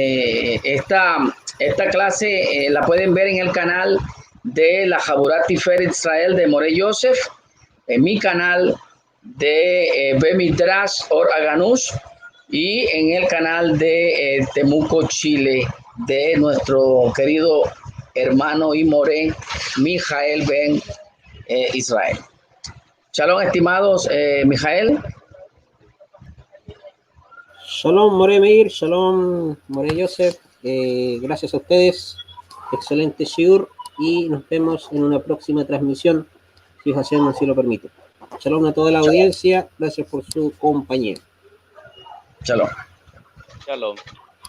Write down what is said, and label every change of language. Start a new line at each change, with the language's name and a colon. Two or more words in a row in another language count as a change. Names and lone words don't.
Spanish: Esta clase la pueden ver en el canal de la Jaburat Tiferet Israel de Moré Yosef, en mi canal de Bemidrash Or Aganush y en el canal de Temuco, Chile, de nuestro querido hermano y Moré Mijael Ben Israel. Shalom, estimados Mijael. Shalom, More Meir, shalom, More Yosef. Gracias a ustedes. Excelente shiur y nos vemos en una próxima transmisión, si Hashem así lo permite. Shalom a toda la audiencia. Gracias por su compañía. Shalom. Shalom.